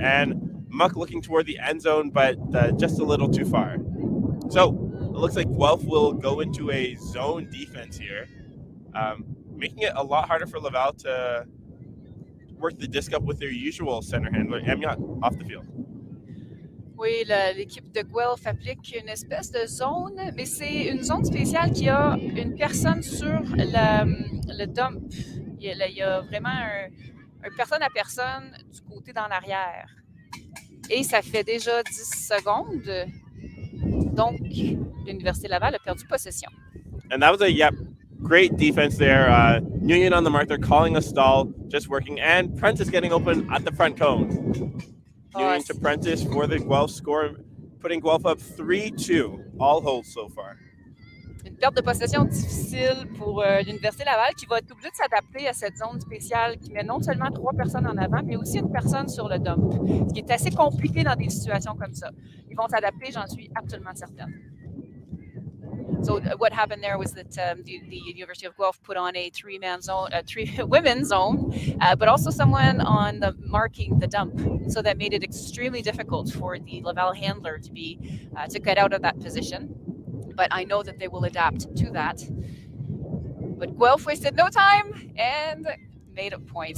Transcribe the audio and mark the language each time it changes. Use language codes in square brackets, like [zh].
[en] And Muck looking toward the end zone, but just a little too far. So it looks like Guelph will go into a zone defense here. making it a lot harder for Laval to work the disc up with their usual center handler, Amiot, off the field. [fr] Oui, l'équipe de Guelph applique une espèce de zone, mais c'est une zone spéciale qui a une personne sur le dump. Il y a vraiment un personne à personne du côté dans l'arrière. Et ça fait déjà 10 secondes. Donc, l'Université Laval a perdu possession. [en] And that was great defense there. Nguyen on the mark. They're calling a stall, just working. And Prentice getting open at the front cone. Nguyen to Prentice for the Guelph score, putting Guelph up 3-2. All holds so far. [fr] Une perte de possession difficile pour l'Université Laval qui va être obligée de s'adapter à cette zone spéciale qui met non seulement 3 personnes en avant, mais aussi une personne sur le dump, ce qui est assez compliqué dans des situations comme ça. Ils vont s'adapter, j'en suis absolument certaine. [en] So what happened there was that the University of Guelph put on a three-man zone, three women's zone, but also someone on the marking the dump. So that made it extremely difficult for the Laval handler to get out of that position. But I know that they will adapt to that. But Guelph wasted no time and made a point.